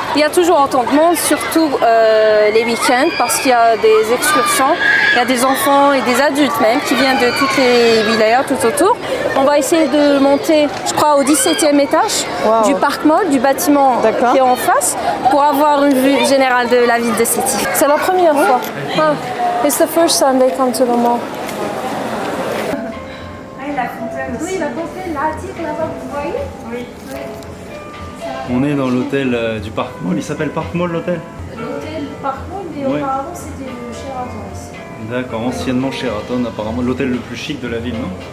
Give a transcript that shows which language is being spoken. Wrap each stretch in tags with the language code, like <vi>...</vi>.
<fr>Il y a toujours autant de monde, surtout les week-ends, parce qu'il y a des excursions. Il y a des enfants et des adultes même qui viennent de toutes les wilayas tout autour. On va essayer de monter, je crois, au 17e étage du Parc Mall, du bâtiment qui est en face, pour avoir une vue générale de la ville de Sétif. C'est la première fois.</fr> <en>It's the first time they come to the mall.</en> <fr>La fontaine aussi. Oui, la fontaine, l'Attique là-bas, vous voyez? Oui. On est dans l'hôtel du Parc Mall. Il s'appelle Parc Mall l'hôtel? L'hôtel Parc Mall, mais auparavant c'était le Sheraton ici. D'accord, anciennement Sheraton, apparemment l'hôtel le plus chic de la ville, non?</fr>